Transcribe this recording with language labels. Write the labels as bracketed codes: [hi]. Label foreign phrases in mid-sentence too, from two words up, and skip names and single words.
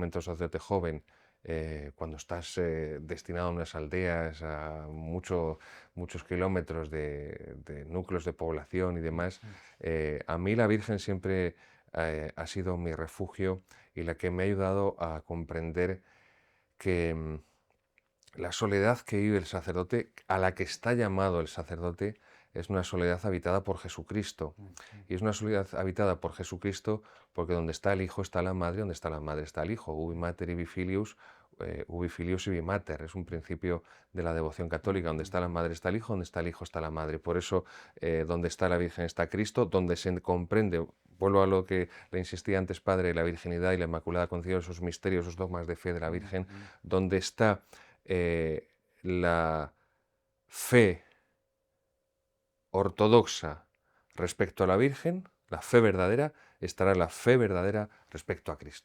[es] un sacerdote joven, cuando estás destinado a unas aldeas, a muchos kilómetros de núcleos de población y demás, a mí la Virgen siempre ha sido mi refugio y la que me ha ayudado a comprender que la soledad que vive el sacerdote, a la que está llamado el sacerdote, es una soledad habitada por Jesucristo. Y es una soledad habitada por Jesucristo porque donde está el Hijo está la Madre, donde está la Madre está el Hijo. [la] Ubi mater ibi filius, ubi filius ibi mater. [es] Es un principio de la devoción católica. Donde está la Madre está el Hijo, donde está el Hijo está la Madre. Por eso, donde está la Virgen está Cristo, donde se comprende, vuelvo a lo que le insistía antes, Padre, la virginidad y la Inmaculada Concepción, esos misterios, esos dogmas de fe de la Virgen, donde está la fe ortodoxa respecto a la Virgen, la fe verdadera, estará la fe verdadera respecto a Cristo.